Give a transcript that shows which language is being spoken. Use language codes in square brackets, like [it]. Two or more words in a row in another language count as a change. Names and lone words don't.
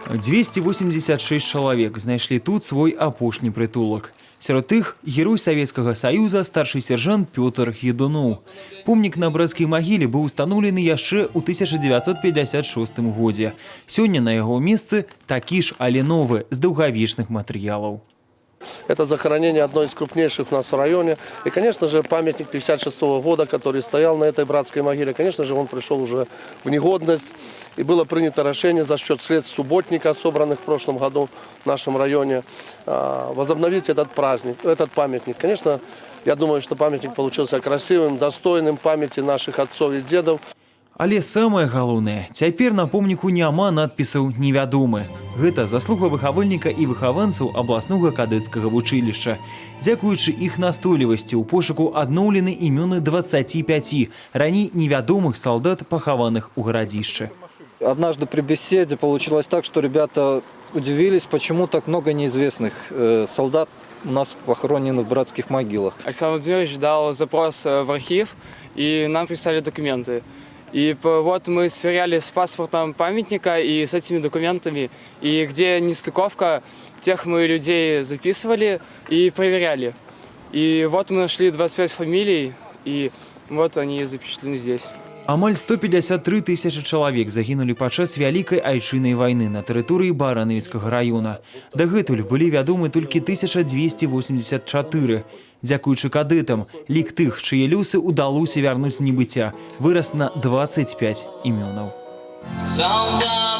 [be] 286 чалавек знайшлі тут свой апошні прытулак. Сярод іх герой Савецкага Саюза, [ru] старший сержант [be] Пётр Едуноў. Помнік на брэсцкай магіле быў устаноўлены яшчэ ў 1956 годзе. Сёння на яго месцы такі ж, але новы, з даўгавечных матэрыялаў. [ru] Это захоронение одно из крупнейших у нас в районе. И, конечно же, памятник 1956 года, который стоял на этой братской могиле, конечно же, он пришел уже в негодность. И было принято решение за счет средств субботника, собранных в прошлом году в нашем районе, возобновить этот праздник, этот памятник. Конечно, я думаю, что памятник получился красивым, достойным памяти наших отцов и дедов. [be] Але самае галоўнае, цяпер на помніку няма надпісаў «Невядомы». Гэта заслуга выхавальніка і выхаванцаў абласнога кадэцкага вучылішча. Дзякуючы іх настойлівасці ў пошуку адноўлены імёны 25 раней невядомых солдат, пахаваных у гарадзішчы. [ru] Однажды при беседе получилось так, что ребята удивились, почему так много неизвестных солдат у нас похоронены в братских могилах. Александр Владимирович дал запрос в архив, и нам прислали документы. И вот мы сверяли с паспортом памятника и с этими документами. И где нестыковка, тех мы людей записывали и проверяли. И вот мы нашли 25 фамилий, и вот они запечатлены здесь. [be] Амаль 153 тысячи чалавек загінулі падчас вялікай айчыннай вайны на тэрыторыі Баранавіцкага района. Дагэтуль былі вядомы толькі 1284. Дзякуючы кадэтам, лік тых, чые лёсы ўдалося вярнуць з небыцця, вырас на 25 імёнаў.